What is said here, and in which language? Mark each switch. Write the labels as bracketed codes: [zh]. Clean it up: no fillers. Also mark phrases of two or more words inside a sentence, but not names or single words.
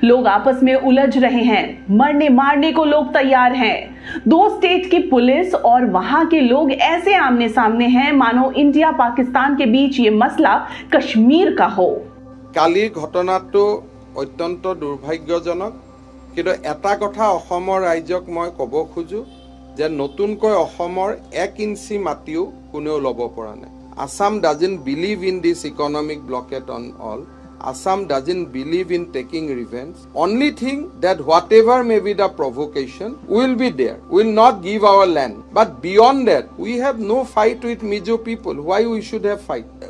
[hi] लोग आपस में उलझ रहे हैं, मरने मारने को लोग तैयार हैं। दो स्टेट की पुलिस और वहां के लोग ऐसे आमने सामने हैं मानो इंडिया पाकिस्तान के बीच ये मसला कश्मीर का हो। [as] কালিৰ ঘটনাটো অত্যন্ত দুৰ্ভাগ্যজনক, কিন্তু এটা কথা অসমৰ ৰাইজক মই ক'ব খোজো যে নতুনকৈ অসমৰ 1 ইঞ্চি মাটিও কোনেও ল'ব পৰা নাই। [en] Assam doesn't believe in this economic blockade on all. Assam doesn't believe in taking revenge. Only thing that whatever may be the provocation, we will be there. We will not give our land. But beyond that, we have no fight with Mizo people. Why we should have fight?